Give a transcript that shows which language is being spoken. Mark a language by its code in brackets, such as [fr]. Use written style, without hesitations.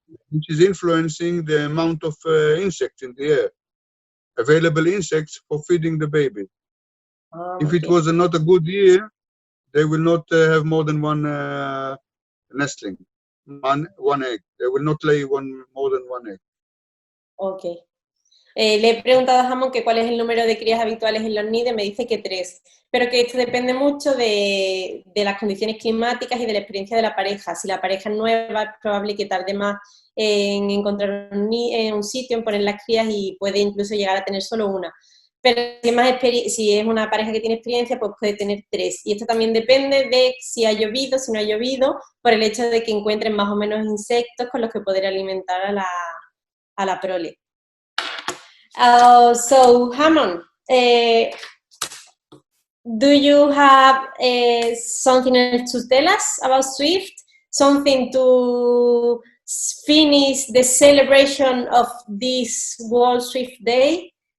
[en] Which is influencing the amount of insects in the air, available insects for feeding the baby. If it was not a good year, they will not have more than 1 nestling, one egg. They will not lay more than 1 egg. Okay. [es] Le he preguntado a Ammonn que cuál es el número de crías habituales en los nidos, me dice que 3, pero que esto depende mucho de las condiciones climáticas y de la experiencia de la pareja. Si la pareja es nueva, es probable que tarde más en encontrar un sitio, en poner las crías y puede incluso llegar a tener solo 1. Pero si es una pareja que tiene experiencia, pues puede tener 3. Y esto también depende de si ha llovido, si no ha llovido, por el hecho de que encuentren más o menos insectos con los que poder alimentar a la prole. [en] So, Ammonn, do you have something else to tell us about Swift? Something to finish the celebration of this World Swift Day?